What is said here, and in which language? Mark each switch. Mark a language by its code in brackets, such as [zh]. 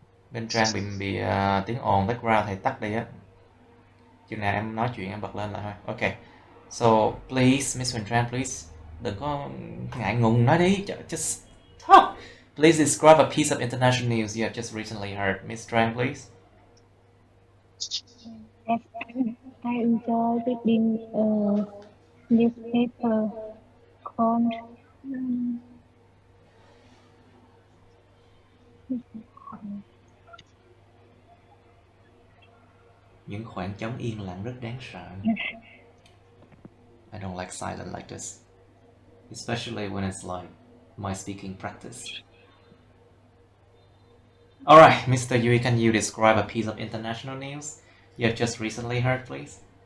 [vi] Bên Trang bị tiếng ồn background, thầy tắt đi á. Chừng nào em nói chuyện em bật lên lại thôi. Okay. [en] So please, Miss Huỳnh Trang, please, [vi] đừng có ngại ngùng nói đi. [en] Just talk. Please describe a piece of international news you have just recently heard. Miss Trang, please. I enjoy reading newspaper called [vi] Những khoảng trống yên lặng rất đáng sợ. [en] I don't like silence like this, especially when it's like my speaking practice. Alright, Mr. Yui, can you describe a piece of international news you have just recently heard, please?